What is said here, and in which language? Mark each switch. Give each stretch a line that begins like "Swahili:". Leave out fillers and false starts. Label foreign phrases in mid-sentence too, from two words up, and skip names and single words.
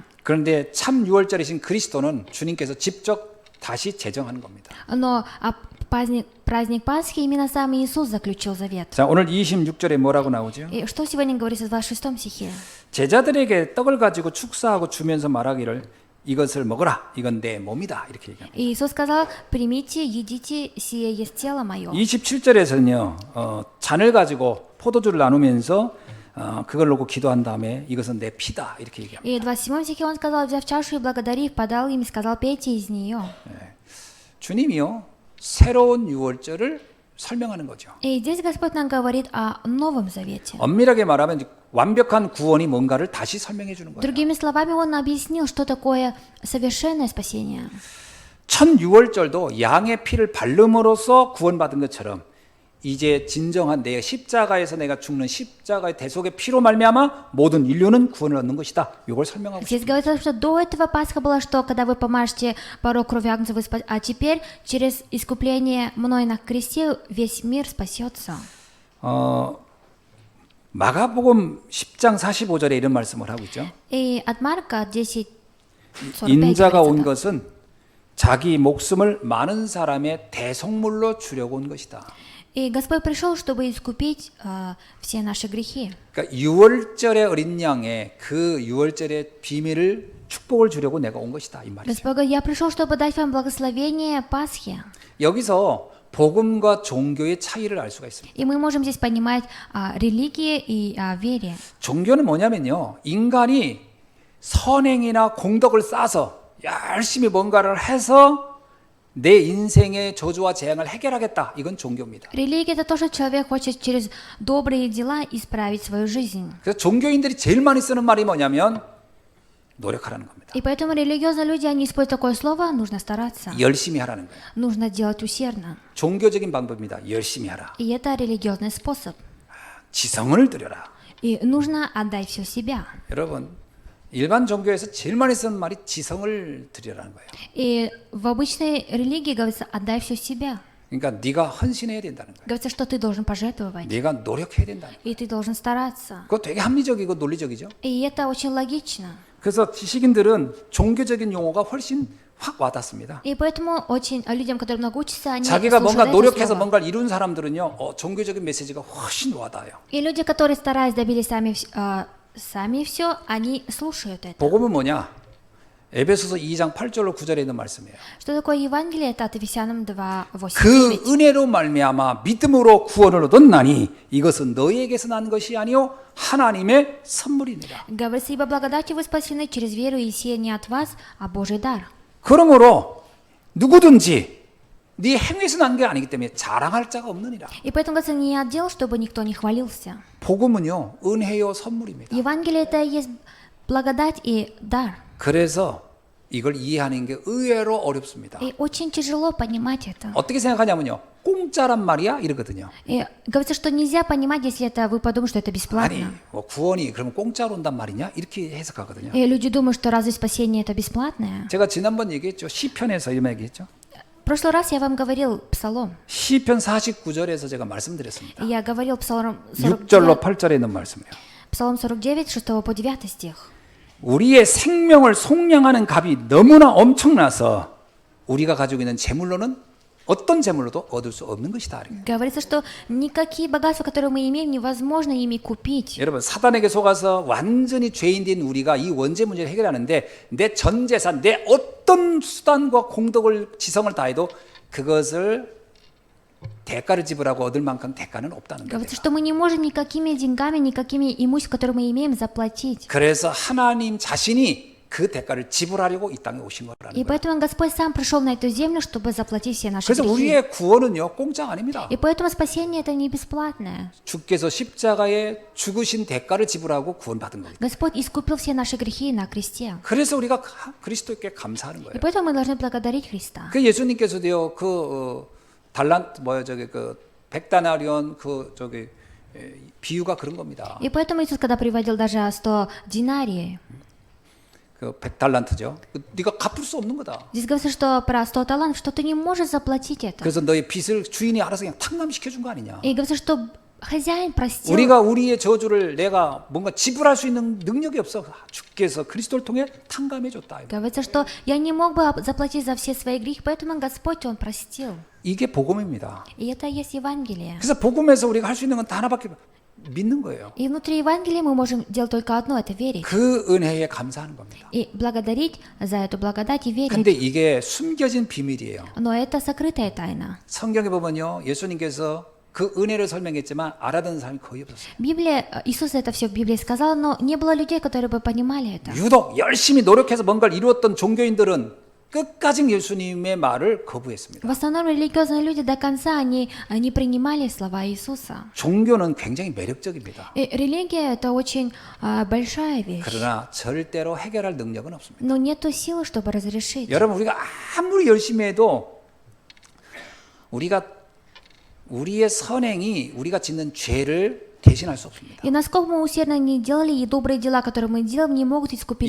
Korean: 그런데 참 유월절이신 그리스도는 주님께서 직접 다시 제정하는 겁니다.
Russian: Но праздник Пасхи именно сам Иисус заключил завет.
Korean: 자, 오늘 26절에 뭐라고 나오죠?
Russian: И что сегодня говорится в 26 стихе?
Korean: 제자들에게 떡을 가지고 축사하고 주면서 말하기를 이것을 먹어라. 이건 내 몸이다. 이렇게 얘기합니다.
Russian: И Иисус сказал: примите, едите, сие есть тело мое.
Korean: 27절에서는요. 잔을 가지고 포도주를 나누면서 그걸 놓고 기도한 다음에 이것은 내 피다. 이렇게 얘기합니다.
Russian: И в 27 стихе он сказал: взяв чашу и благодарив, подал им и сказал: пейте из нее.
Korean: 주님이요. 새로운 유월절을 설명하는 거죠.
Russian: И здесь Господь нам говорит о Новом Завете.
Korean: 엄밀하게 말하면 완벽한 구원이 뭔가를 다시 설명해 주는 거예요.
Russian: Другими словами, он объяснил, что такое совершенное спасение.
Korean: 첫 유월절도 양의 피를 바름으로써 구원받은 것처럼 이제 진정한 내 십자가에서 내가 죽는 십자가의 대속의 피로 말미암아 모든 인류는 구원을 얻는 것이다. 이걸 설명하고
Russian: Здесь
Korean: 있습니다.
Russian: говорится, что до этого Пасха была, что когда вы помажете порог крови Агнца, а теперь через искупление мной на кресте весь мир спасется.
Korean: 마가복음 10장 45절에 이런 말씀을 하고 있죠.
Russian: И от Марка 10:45
Korean: 인자가 온
Russian: говорится:
Korean: 것은 자기 목숨을 많은 사람의 대속물로 주려고 온 것이다.
Russian: И Господь пришел, чтобы искупить все наши грехи.
Korean: 그러니까 유월절의 어린 양의 그 유월절의 비밀을 축복을 주려고 내가 온 것이다 이 말이죠.
Russian: Господь говорит: я пришел, чтобы дать вам благословение Пасхи.
Korean: 여기서 복음과 종교의 차이를 알 수가 있습니다.
Russian: И мы можем здесь понимать о религии и о вере.
Korean: 종교는 뭐냐면요. 인간이 선행이나 공덕을 쌓아서 열심히 뭔가를 해서 내 인생의 저주와 재앙을 해결하겠다. 이건 종교입니다.
Russian: Религия — это то, что человек хочет через добрые дела исправить свою жизнь.
Korean: 그래서 종교인들이 제일 많이 쓰는 말이 뭐냐면 노력하라는 겁니다.
Russian: И поэтому религиозные люди, они используют такое слово: нужно стараться,
Korean: 열심히 하라는 거예요.
Russian: нужно делать усердно.
Korean: 종교적인 방법입니다. 열심히 하라.
Russian: И это религиозный способ.
Korean: 지성을 드려라.
Russian: И нужно отдать все себя.
Korean: 여러분, 일반 종교에서 제일 많이 쓰는 말이 지성을 드리라는 거예요.
Russian: И в обычной религии говорится: отдай все себя.
Korean: 그러니까 네가 헌신해야 된다는 거예요.
Russian: Говорится, что ты должен пожертвовать.
Korean: 네가 노력해야 된다는 거예요.
Russian: И ты должен стараться.
Korean: 그거 되게 합리적이고 논리적이죠.
Russian: И это очень логично.
Korean: 그래서 지식인들은 종교적인 용어가 훨씬 확 와닿습니다.
Russian: И поэтому очень людям, которые много учатся, они
Korean: 자기가 뭔가
Russian: слушают это
Korean: 노력해서
Russian: слово.
Korean: 뭔가를 이룬 사람들은요, 종교적인 메시지가 훨씬 와닿아요.
Russian: И люди, которые старались, добились сами все, они слушают это.
Korean: 복음은 뭐냐? 에베소서 2장 8절로 9절에 있는 말씀이에요.
Russian: Что такое Евангелие? Это от Ефесянам 2:8-9.
Korean: 그 은혜로 말미암아 믿음으로 구원을 얻었나니 이것은 너희에게서 난 것이 아니요 하나님의 선물이니라.
Russian: Говорится: ибо благодатью вы спасены через веру, и сие не от вас, а Божий дар.
Korean: 그러므로 누구든지 네 행위에서 난 게 아니기 때문에 자랑할 자가 없느니라.
Russian: И поэтому говорится: не от дел, чтобы никто не хвалился.
Korean: 복음은요 은혜요 선물입니다.
Russian: Евангелие — это и есть благодать и дар.
Korean: 그래서 이걸 이해하는 게 의외로 어렵습니다.
Russian: И очень тяжело понимать это.
Korean: 어떻게 생각하냐면요 공짜란 말이야 이러거든요.
Russian: И говорится, что нельзя понимать, если это вы подумаете, что это
Korean: 아니
Russian: бесплатно.
Korean: 뭐 구원이 그러면 공짜로 온단 말이냐 이렇게 해석하거든요.
Russian: И люди думают, что разве спасение это бесплатное?
Korean: 제가 지난번 얘기했죠. 시편에서 이런 얘기했죠.
Russian: В прошлый раз я вам говорил Псалом.
Korean: 시편 49절에서 제가 말씀드렸습니다.
Russian: Я говорил Псалом
Korean: 6절로
Russian: 49,
Korean: 8절에 있는 말씀이에요.
Russian: Псалом 49, 6 по 9 стих.
Korean: 우리의 생명을 속량하는 값이 너무나 엄청나서 우리가 가지고 있는 재물로는 어떤 재물로도 얻을 수 없는 것이다.
Russian: Говорится, что никакие богатства, которые мы имеем, невозможно ими купить.
Korean: 여러분 사단에게 속아서 완전히 죄인 된 우리가 이 원죄 문제를 해결하는데 내 전 재산, 내 어떤 수단과 공덕을 지성을 다해도 그것을 대가를 지불하고 얻을 만큼 대가는 없다는 거예요.
Russian: Говорится, что мы не можем никакими деньгами, никакими имуществом, которые мы имеем, заплатить.
Korean: 그래서 하나님 자신이 그 대가를 지불하려고 이 땅에 오신 거라는
Russian: И
Korean: 거예요.
Russian: поэтому Господь сам пришел на эту землю, чтобы заплатить все наши
Korean: 그래서
Russian: грехи.
Korean: 우리의 구원은요 공짜 아닙니다.
Russian: И поэтому спасение это не бесплатное.
Korean: 주께서 십자가에 죽으신 대가를 지불하고 구원받은 겁니다.
Russian: Господь искупил все наши грехи на кресте.
Korean: 그래서 우리가 그리스도께 감사하는 거예요.
Russian: И поэтому мы должны благодарить Христа.
Korean: 그 예수님께서도요 달란트 그 백다나리온 비유가 그런 겁니다.
Russian: И поэтому Иисус, когда приводил даже 100 динариев,
Korean: 그 100달란트죠. 네가 갚을 수 없는 거다.
Russian: здесь говорится, что про 100 талантов, что ты не можешь заплатить это.
Korean: 그래서 너의 빚을 주인이 알아서 그냥 탕감시켜 준 거 아니냐.
Russian: И говорится, что хозяин простил.
Korean: 우리가 우리의 저주를 내가 뭔가 지불할 수 있는 능력이 없어. 주께서 그리스도를 통해 탕감해 줬다.
Russian: Говорится, что я не мог бы заплатить за все свои грехи, поэтому Господь, Он простил.
Korean: 이게 복음입니다.
Russian: И это и есть Евангелие.
Korean: 그래서 복음에서 우리가 할 수 있는 건 다 하나밖에 믿는 거예요.
Russian: И внутри Евангелия мы можем делать только одно, это верить.
Korean: 그 은혜에 감사하는 겁니다.
Russian: И благодарить за эту благодать и верить.
Korean: 근데 이게 숨겨진 비밀이에요.
Russian: Но это сокрытая тайна.
Korean: 성경에 보면요. 예수님께서 그 은혜를 설명했지만 알아듣는 사람이 거의 없었어요.
Russian: Библия, Иисус это все в Библии сказал, но не было людей, которые бы понимали это.
Korean: 유독 열심히 노력해서 뭔가를 이루었던 종교인들은 끝까지 예수님의 말을 거부했습니다.
Russian: В основном религиозные люди до конца они не принимали слова Иисуса.
Korean: 종교는 굉장히 매력적입니다.
Russian: И религия это очень большая вещь.
Korean: 그러나 절대로 해결할 능력은 없습니다.
Russian: Но нету силы, чтобы разрешить.
Korean: 여러분 우리가 아무리 열심히 해도 우리의 선행이 우리가 짓는 죄를 대신할 수 없습니다.
Russian: И насколько мы усердно не делали, и добрые дела, которые мы делаем, не могут искупить